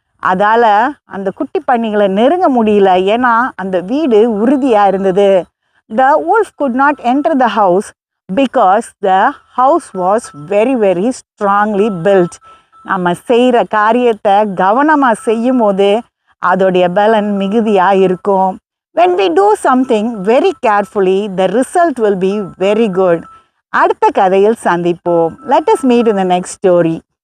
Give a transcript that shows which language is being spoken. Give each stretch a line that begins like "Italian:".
Tamil: அதால் அந்த குட்டி பண்ணிகளை நெருங்க முடியல, ஏன்னா அந்த வீடு உறுதியாக இருந்தது.
English: The wolf could not enter the house because the house was very strongly built.
Tamil: நம்ம செய்கிற காரியத்தை கவனமாக செய்யும் போது அதோடைய பலன் மிகுதியாக இருக்கும்.
English: When we do something very carefully, the result will be very good.
Tamil: அடுத்த கதையில் சந்திப்போம்.
English: Let us meet in the next story.